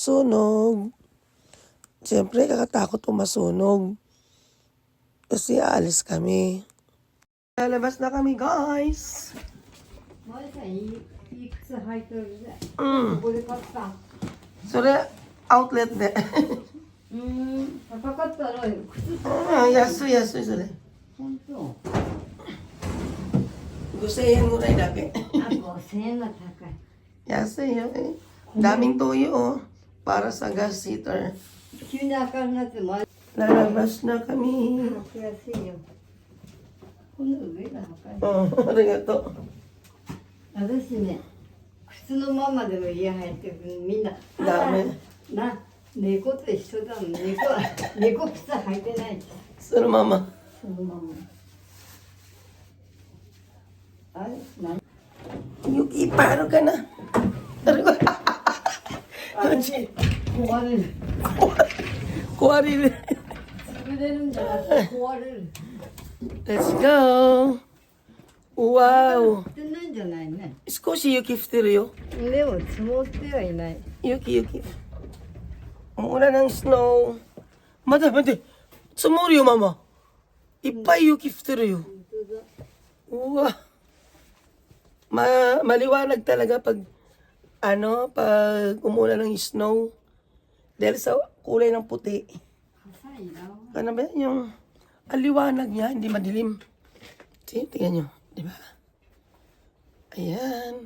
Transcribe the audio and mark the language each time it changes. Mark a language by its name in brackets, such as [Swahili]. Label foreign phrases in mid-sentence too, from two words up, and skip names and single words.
[Filipino] Siyempre, kakatakot kung masunog. Kasi aalis kami. Lalabas na kami, guys. [English] So, outlet de. [Japanese] 高かったら安い、それ。本当。 5,000 yenぐらいだけ。あ、5000円が高い。安いよね。 [Filipino] daming toyo, oh. Para sa [English] gas heater. [Japanese] 急に赤くなって前 [Filipino] Lalabas na kami. [Japanese] 履きやすいよ。この上が高い。ありがとう。私ね、靴のままでも家入ってくるみんな。ダメ。猫と一緒だもん。猫靴履いてない。そのまま。そのまま。あれ何 [Filipino] Yuki, paano ka na? [Japanese] 壊れる。壊れる。潰れるんじゃなくて壊れる。 [English] Let's go. Wow. [Japanese] 降ってないんじゃないね。少し雪降ってるよ。でも積もってはいない。 [Filipino] 雪。Mula ng snow. [Japanese] 待て。積もるよ、ママ。いっぱい雪降ってるよ。 [Filipino] うわ。Maliwanag talaga pag umulan ng snow. Dahil sa kulay ng puti. Ano ba yan? Yung aliwanag niya, hindi madilim. Tingnan nyo, di ba? Ayan.